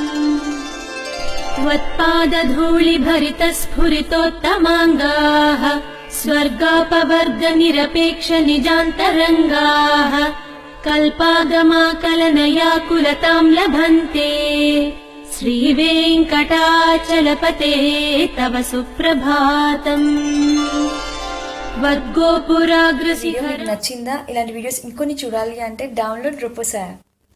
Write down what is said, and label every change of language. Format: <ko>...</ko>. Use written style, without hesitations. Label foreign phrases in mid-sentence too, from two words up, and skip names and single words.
<sa>त्वत्पादधूलि भरित स्फुरितोत्तमाङ्गाः स्वर्गापवर्ग निरपेक्ष निजान्तरङ्गाः कल्पागमाकलनयाकुलतां लभन्ते श्रीवेङ्कटाचलपते तव सुप्रभातम्।</sa> <te>నచ్చిందా? ఇలాంటి వీడియోస్ ఇంకొన్ని చూడాలి అంటే</te> <en>download Roopas app.</en>